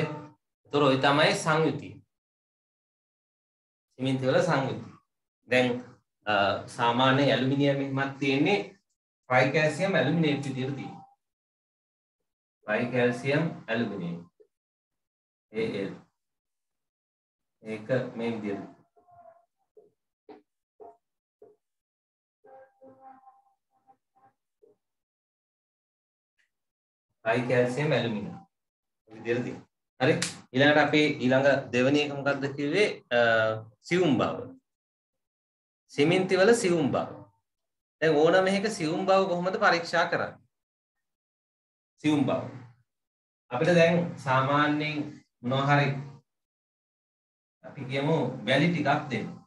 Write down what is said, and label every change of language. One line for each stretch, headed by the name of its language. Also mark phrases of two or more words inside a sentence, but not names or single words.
Sinhala: ඒතර ඔය තමයි සංයුතිය. සිමෙන්ති වල සංයුතිය. දැන් සාමාන්‍ය ඇලුමිනියම් එහෙමත් තියෙන්නේ
English: tricalcium aluminate
Sinhala: විදියට තියෙනවා.
English: tricalcium aluminate
Sinhala: Al ඒක මේ විදියට
English: tricalcium alumina
Sinhala: විදියට තියෙනවා. හරි. ඊළඟට අපි ඊළඟ දෙවෙනි එක මොකක්ද කිව්වේ? සියුම් බව. සිමෙන්ති වල සියුම් බව. දැන් ඕන මේක සියුම් බව කොහොමද පරීක්ෂා කරන්නේ? සියුම් බව. අපිට දැන් සාමාන්‍යයෙන් මොනවා හරි අපි කියමු වැලි ටිකක් දෙන්න.